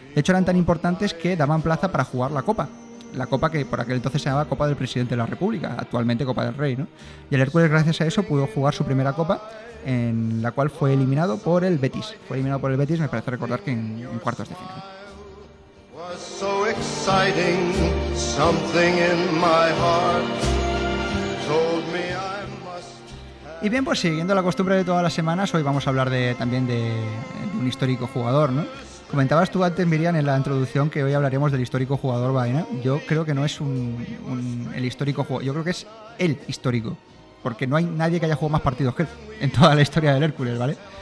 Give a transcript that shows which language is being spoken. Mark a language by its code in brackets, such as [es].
[es] De hecho, eran tan importantes que daban plaza para jugar la Copa. La Copa que por aquel entonces se llamaba Copa del Presidente de la República, actualmente Copa del Rey, ¿no? Y el Hércules, gracias a eso, pudo jugar su primera Copa, en la cual fue eliminado por el Betis. Fue eliminado por el Betis, me parece recordar que en cuartos de final. [en] Was so exciting, something in my heart told me. [es] Y bien, pues siguiendo la costumbre de todas las semanas, hoy vamos a hablar también de un histórico jugador, ¿no? Comentabas tú antes, Miriam, en la introducción, que hoy hablaremos del histórico jugador Baena. Yo creo que no es el histórico jugador, yo creo que es el histórico, porque no hay nadie que haya jugado más partidos que él en toda la historia del Hércules, ¿vale?